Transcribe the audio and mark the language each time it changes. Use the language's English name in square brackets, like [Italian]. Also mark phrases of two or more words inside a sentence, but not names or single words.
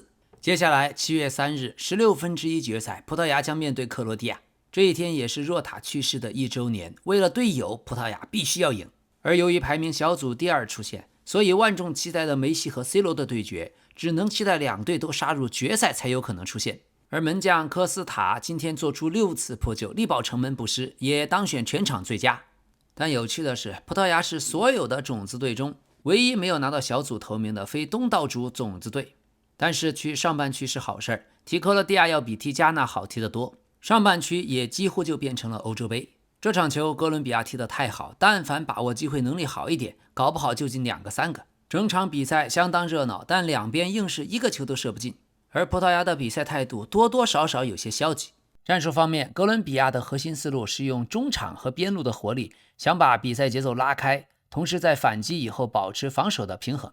[Chinese] 接下來7月3日16分之一決賽，葡萄牙將面對克羅地亞。這一天也是若塔去世的1週年，為了隊友，葡萄牙必須要贏。而由於排名小組第2出現，所以萬眾期待的梅西和 C 羅的對決只能期待兩隊都殺入決賽才有可能出現。而門將科斯塔今天做出6次破救，力保城门不失，也当選全场最佳。但有趣的是，葡萄牙是所有的种子队中唯一没有拿到小組头名的非东道主种子队。但是去上半区是好事，踢克罗地亚要比踢加纳好踢得多，上半区也几乎就变成了歐洲杯。這場球哥倫比亞踢得太好，但凡把握機會能力好一點，搞不好就進2個3個。整場比賽相當熱鬧，但兩邊硬是一個球都射不進。而葡萄牙的比賽態度多多少少有些消極。戰術方面，哥倫比亞的核心思路是用中場和邊路的活力，想把比賽節奏拉開，同時在反擊以後保持防守的平衡。